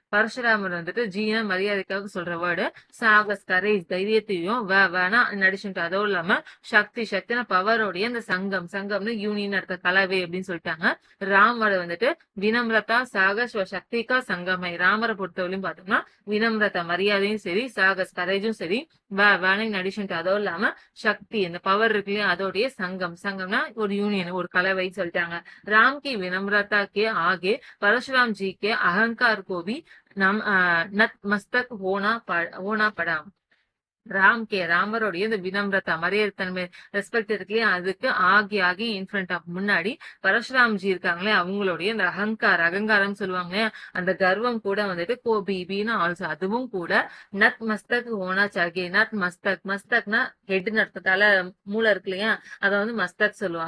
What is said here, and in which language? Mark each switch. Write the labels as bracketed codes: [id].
[ta] பரசுராமர் வந்துட்டு ஜீன மரியாதைக்காக சொல்ற word Chagas courage தைரியத்தையும் வேணா நடிச்சுட்டு அதுவும் இல்லாம சக்தினா பவரோடைய அந்த சங்கம்னு யூனியன் இருக்க கலவை அப்படின்னு சொல்லிட்டாங்க. ராமரை வந்துட்டு [hi] வினம்ரதா சாகஸ் சக்திகா சங்கமை. [ta] ராமரை பொறுத்தவரையும் பார்த்தோம்னா வினம்ரதா மரியாதையும் சரி சாகஸ் கரேஜும் சரி வேணை நடிச்சுட்டு அதுவும் இல்லாம சக்தி இந்த பவர் இருக்கு இல்லையா அதோடைய சங்கம்னா ஒரு யூனியன் ஒரு கலவை சொல்லிட்டாங்க. [hi] राम की विनम्रता के आगे परशुराम जी के अहंकार को भी नतमस्तक होना पड़ा. [ta] ராமருடைய இந்த வினம்ரதா மரியாதைத்தன்மை ரெஸ்பெக்ட் இருக்கு இல்லையா அதுக்கு ஆகி இன்ஃப்ரண்ட் ஆஃப் முன்னாடி பரசுராம்ஜி இருக்காங்களே அவங்களுடைய இந்த அகங்காரம் சொல்லுவாங்க அந்த கர்வம் கூட வந்துட்டு கோபிபின்னு ஆல்சோ அதுவும் கூட [hi] நத் மஸ்தக் ஓனா சாகே [ta] நத் மஸ்தக்னா ஹெட்னு அர்த்தம் தலை மூளை இருக்கு இல்லையா அதை வந்து மஸ்தக் சொல்லுவோம்.